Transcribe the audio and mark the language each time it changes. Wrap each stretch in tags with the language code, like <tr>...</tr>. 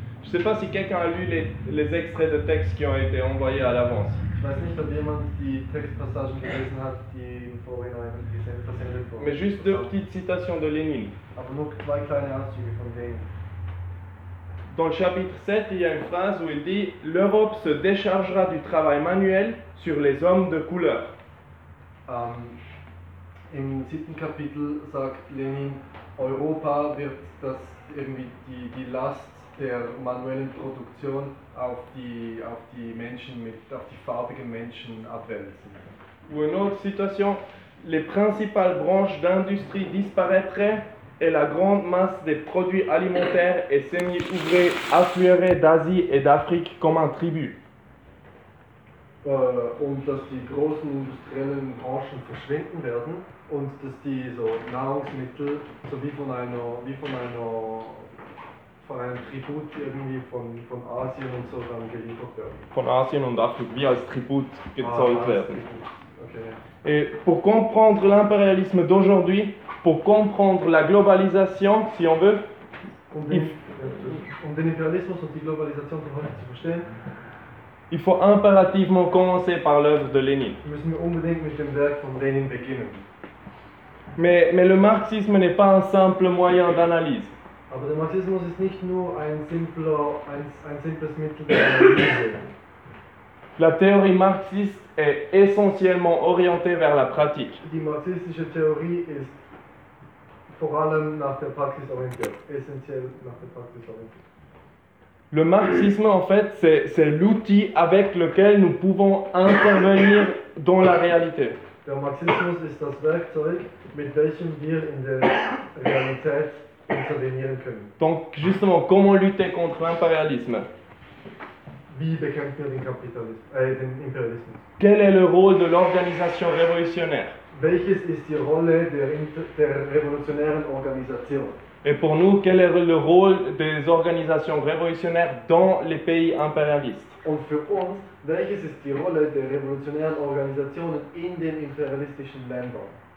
<fr>Je ne sais pas si quelqu'un a lu les extraits de textes qui ont été envoyés à l'avance.</fr> <de>Ich weiß nicht, ob jemand die Textpassagen gelesen hat, die im Vorhinein gesendet wurden.</de> <fr>Mais juste deux petites citations de Lénine.</fr> <de>Aber nur zwei kleine Auszüge von Lénine.</de> <fr>Dans le chapitre 7, il y a une phrase où il dit « L'Europe se déchargera du travail manuel sur les hommes de couleur. »</fr> <de>Im siebten Kapitel sagt Lénine, Europa wird das irgendwie die Last der manuellen Produktion auf die Menschen auf die farbigen Menschen abwälzen.</de> <fr>Ou une autre situation, les principales branches d'industrie disparaîtraient et la grande masse des produits alimentaires et semi-ouvrés affluerait d'Asie et d'Afrique comme un tribut.</fr> <de>Und dass die großen industriellen Branchen verschwinden werden und dass die so Nahrungsmittel so wie von einem Tribut irgendwie von Asien und so dann geliefert werden. Von Asien und Afrika wie als Tribut gezollt werden. Okay.</de> <fr>Et pour comprendre l'impérialisme d'aujourd'hui, pour comprendre la globalisation, si on veut,</fr> <de>um den Imperialismus und die Globalisation von heute zu verstehen,</de> <fr>il faut impérativement commencer par l'œuvre de Lénine.</fr> <de>Müssen wir unbedingt mit dem Werk von Lénine beginnen.</de> <fr>Mais le marxisme n'est pas un simple moyen d'analyse.</fr> <de>Aber der Marxismus ist nicht nur ein simples Mittel der Analyse.</de> <fr>La théorie marxiste est essentiellement orientée vers la pratique.</fr> <de>Die marxistische Theorie ist vor allem nach der Praxis orientiert. Essentiell nach der Praxis orientiert.</de> <fr>Le marxisme, en fait, c'est l'outil avec lequel nous pouvons intervenir dans la réalité.</fr> <de>Der Marxismus ist das Werkzeug, mit welchem wir in der Realität intervenieren können.</de> <fr>Donc, justement, comment lutter contre l'impérialisme?</fr> <de>Wie bekämpfen wir den Imperialismus?</de> <fr>Quel est le rôle de l'organisation révolutionnaire?</fr> <de>Welches ist die Rolle der revolutionären Organisation?</de> <fr>Et pour nous, quel est le rôle des organisations révolutionnaires dans les pays impérialistes?</fr> <de>Und für uns, welches ist die Rolle der revolutionären Organisationen in den imperialistischen Ländern?</de>